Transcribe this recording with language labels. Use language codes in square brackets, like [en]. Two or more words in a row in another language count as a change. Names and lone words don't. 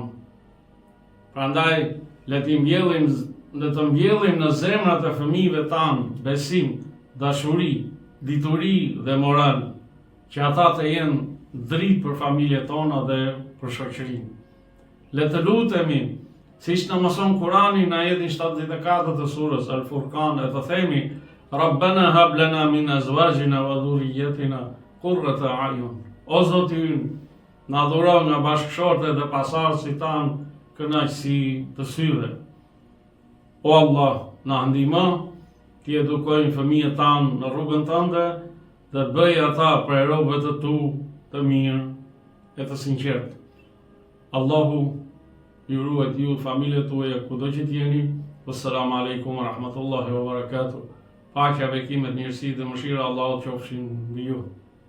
[sq] Prandaj, le të mbjellim në zemrat e fëmijëve tanë besim, dashuri, dituri dhe moral, që ata të jenë dritë për familjet tona dhe për shoqërinë. Le të lutemi, siç na mëson Kurani në ajetin 74 të surës Al-Furqan, e të themi: [ar] ربنا هب لنا من أزواجنا وذرياتنا قرة أعين. [sq] O Zoti ynë, na dhuro nga bashkëshortet dhe pasardhësit tanë kënaqësi të syve. O Allah, na ndihmo të edukojmë fëmijët tanë në rrugën tënde dhe bëj ata prej robëve të tu të mirë e të sinqertë. Allahu ju ruaj ju, familjet tuaja, kudo që t'jeni. [ar] والسلام عليكم ورحمة الله وبركاته. [sq] Paqja, bekimet, mirësi dhe mëshira Allahut qofshin mbi ju.